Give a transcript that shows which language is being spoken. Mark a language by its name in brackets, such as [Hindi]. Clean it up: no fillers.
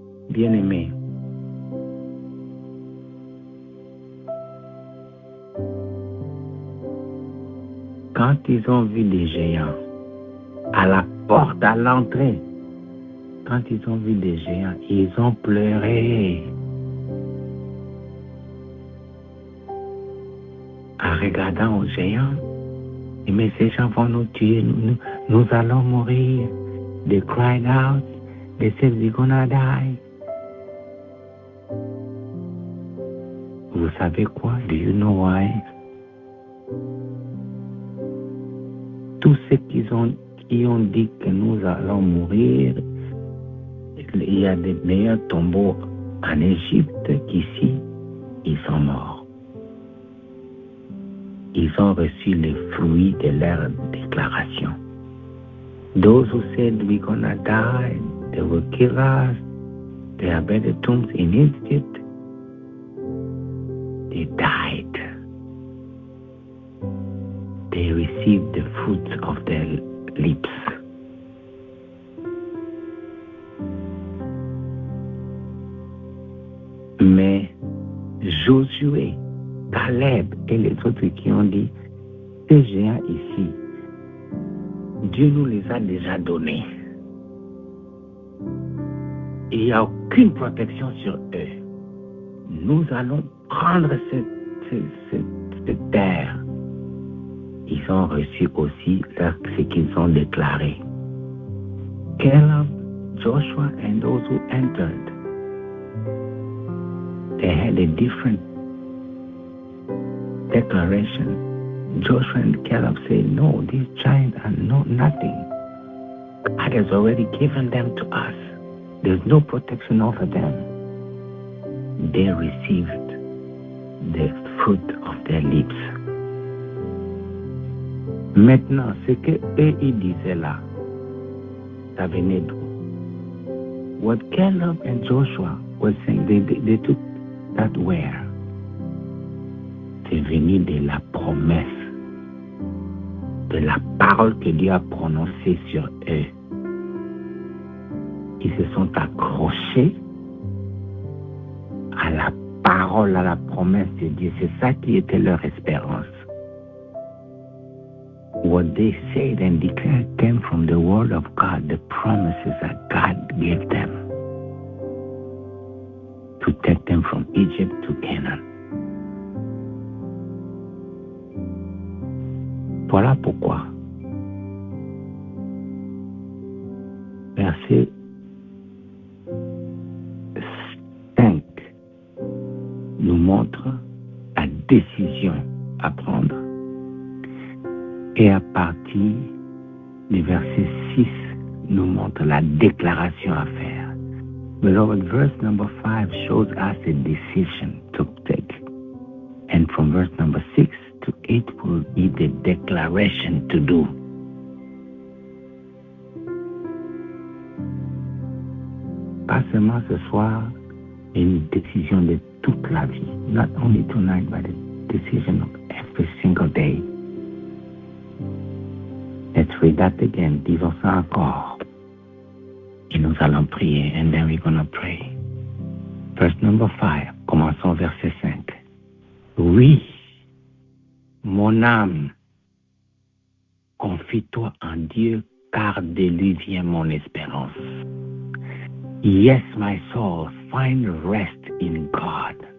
[French] Bien-aimés, quand ils ont vu des géants à la porte, à l'entrée, quand ils ont vu des géants, ils ont pleuré. En regardant aux géants, mais ces gens vont nous tuer, nous allons mourir. [English] They cried out, they said we're gonna die. [French] Vous savez quoi? [English] Do you know why? [French] Tous ceux qui ont dit que nous allons mourir, il y a des meilleurs tombeaux en Égypte qu'ici, ils sont morts. Ils ont reçu les fruits de leur déclaration. [English] Those who said we're gonna die, they will kill us, there are better tombs in Egypt, they died. They received the fruits of their lips. [French] Mais Josué, Caleb et les autres qui ont dit, ces géants ici, Dieu nous les a déjà donnés. Il n'y a aucune protection sur eux. Nous allons prendre cette terre. Ils ont reçu aussi ce qu'ils ont déclaré. [English] Caleb, Joshua, and those who entered, they had a different declaration. Joshua and Caleb said, no, these giants are nothing. God has already given them to us. There's no protection over them. They received the fruit of their lips. [French] Maintenant, ce que eux ils disaient là, ça venait d'où? [English] What Caleb and Joshua were saying, they took that where? [French] C'est venu de la promesse, de la parole que Dieu a prononcée sur eux. Ils se sont accrochés à la parole, à la promesse de Dieu. C'est ça qui était leur espérance. [English] What they said and declared came from the word of God, the promises that God gave them to take them from Egypt to Canaan. [French] Voilà pourquoi verset 5 nous montre la décision à prendre. Et à partir Le verset 6 nous montre la déclaration à faire. [English] Beloved, verse number 5 shows us a decision to take. And from verse number 6 to 8 will be the declaration to do. [French] Pas seulement ce soir, une décision de toute la vie. [English] Not only tonight, but a decision of every single day. Let's read that again. [French] Disons ça encore. Et nous allons prier. [English] And then we're going to pray. Verse number 5. [French] Commençons verset 5. Oui, mon âme, confie-toi en Dieu, car de lui vient mon espérance. [English] Yes, my soul, find rest in God.